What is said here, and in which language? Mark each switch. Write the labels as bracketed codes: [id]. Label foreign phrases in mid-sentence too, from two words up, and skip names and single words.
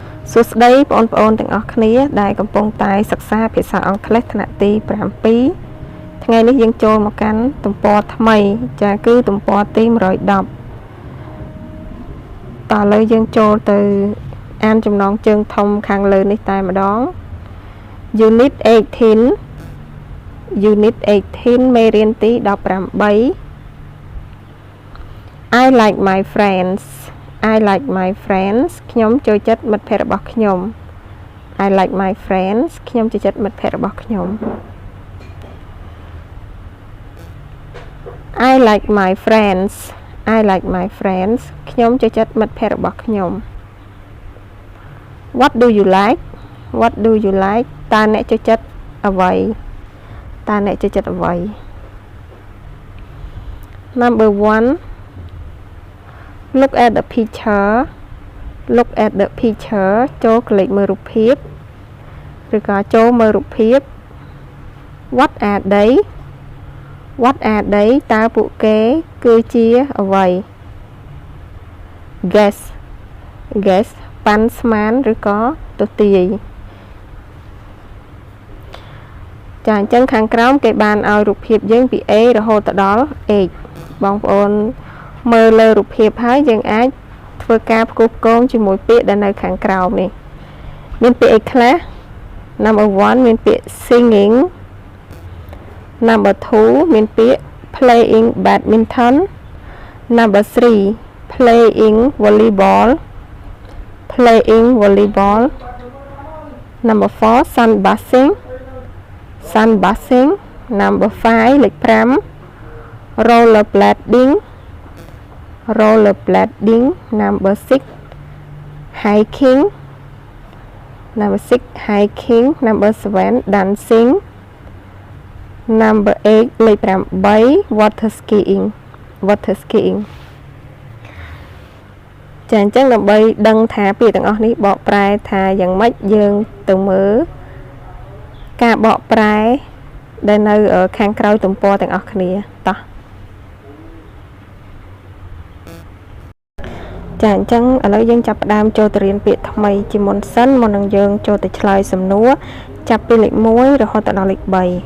[km] សួស្តីបងប្អូនទាំងអស់គ្នាដែលកំពុងតែសិក្សាភាសាអង់គ្លេសថ្នាក់ទី7ថ្ងៃនេះយើងចូលមកកាន់ទំព័រថ្មីចាគឺទំព័រទី110 តើឥឡូវយើងចូលទៅអានចំណងជើងធំខាងលើនេះតែម្ដង [en] Unit 18 [km] មេរៀនទី18 [en] I like my friends [km] ខ្ញុំចូលចិត្តមិត្តភ័ក្តិរបស់ខ្ញុំ [en] I like my friends [km] ខ្ញុំចូលចិត្តមិត្តភ័ក្តិរបស់ខ្ញុំ [en] I like my friends [km] ខ្ញុំចូលចិត្តមិត្តភ័ក្តិរបស់ខ្ញុំ [en] What do you like [km] តើអ្នកចូលចិត្តអ្វី [en] Number 1 Look at the picture [km] ចូលក្លេកមើលរូបភាពឬក៏ចូលមើលរូបភាព [en] What are they [km] តើពួកគេគឺជាអ្វី Guess ប៉ាន់ស្មានឬក៏ទស្សន៍ទាយចាអញ្ចឹង ខាងក្រោមគេបានឲ្យរូបភាពយើងពី A រហូតដល់ H បងប្អូនមើលលើរូបភាពហើយយើងអាចធ្វើការផ្គូផ្គងជាមួយពាក្យដែលនៅខាងក្រោមនេះមានពាក្យអីខ្លះ [en] Number 1 [km] មានពាក្យ singing [en] Number 2 [km] មានពាក្យ [en] playing badminton Number 3 playing volleyball Number 4 sunbathing Number 5 លេខ 5 rollerblading Number 6 hiking Number 7 dancing Number 8 [km] លេខ 8 [en] water skiing [km] ចាអញ្ចឹងដើម្បីដឹងថាពាក្យទាំងអស់នេះបកប្រែថាយ៉ាងម៉េចយើងទៅមើលការបកប្រែដែលនៅខាងក្រោយទំព័រទាំងអស់គ្នាតោះ ចាអញ្ចឹងឥឡូវយើងចាប់ផ្ដើមចូលទៅរៀនពាក្យថ្មីជាមុនសិនមុននឹងយើងចូលទៅឆ្លើយសំណួរចាប់ពីលេខ1រហូតដល់លេខ3